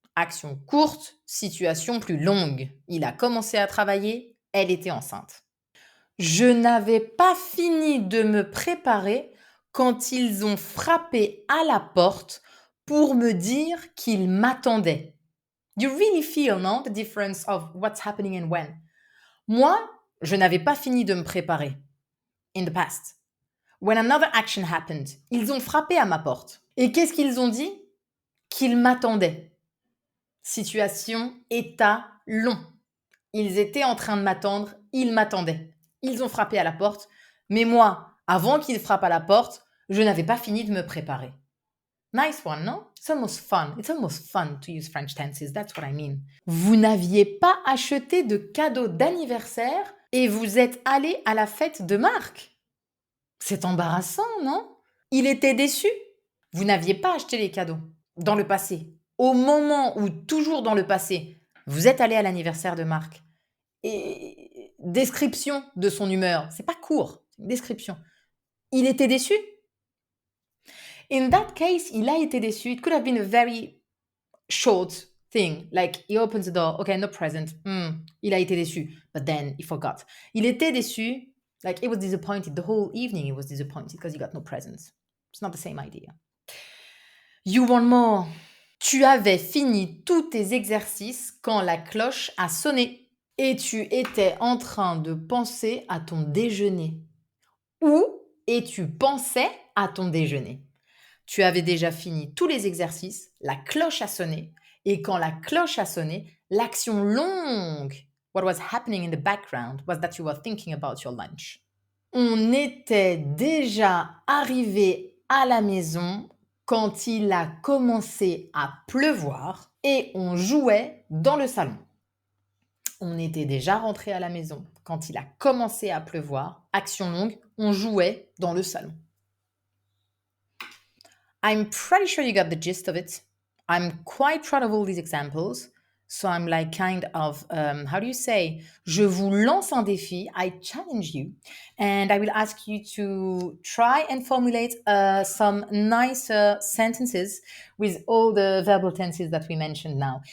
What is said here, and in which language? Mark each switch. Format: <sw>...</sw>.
<fr>Action courte, situation plus longue. Il a commencé à travailler, elle était enceinte. Je n'avais pas fini de me préparer quand ils ont frappé à la porte pour me dire qu'ils m'attendaient.</fr> <en>You really feel, no, the difference of what's happening and when.</en> <fr>Moi, je n'avais pas fini de me préparer.</fr> <en>In the past. When another action happened,</en> <fr>ils ont frappé à ma porte. Et qu'est-ce qu'ils ont dit? Qu'ils m'attendaient. Situation, état long. Ils étaient en train de m'attendre, ils m'attendaient. Ils ont frappé à la porte, mais moi, avant qu'ils frappent à la porte, je n'avais pas fini de me préparer.</fr> <en>Nice one, no? It's almost fun. It's almost fun to use French tenses. That's what I mean.</en> <fr>Vous n'aviez pas acheté de cadeau d'anniversaire et vous êtes allé à la fête de Marc. C'est embarrassant, non? Il était déçu. Vous n'aviez pas acheté les cadeaux dans le passé. Au moment où, toujours dans le passé, vous êtes allé à l'anniversaire de Marc. Et description de son humeur. C'est pas court, c'est une description. Il était déçu.</fr> <en>In that case,</en> <fr>il a été déçu.</fr> <en>It could have been a very short thing. Like, he opens the door. Okay, no present.</en> <fr>Il a été déçu.</fr> <en>But then, he forgot.</en> <fr>Il était déçu.</fr> <en>Like, he was disappointed. The whole evening, he was disappointed because he got no presents. It's not the same idea. You want more?</en> <fr>Tu avais fini tous tes exercices quand la cloche a sonné. Et tu étais en train de penser à ton déjeuner. Ou et tu pensais à ton déjeuner. Tu avais déjà fini tous les exercices, la cloche a sonné, et quand la cloche a sonné, l'action longue,</fr> <en>what was happening in the background was that you were thinking about your lunch.</en> <fr>On était déjà arrivé à la maison quand il a commencé à pleuvoir et on jouait dans le salon. On était déjà rentré à la maison quand il a commencé à pleuvoir. Action longue, on jouait dans le salon.</fr> <en>I'm pretty sure you got the gist of it. I'm quite proud of all these examples. So I'm like kind of, how do you say?</en> <fr>Je vous lance un défi.</fr> <en>I challenge you. And I will ask you to try and formulate some nicer sentences with all the verbal tenses that we mentioned now.</en>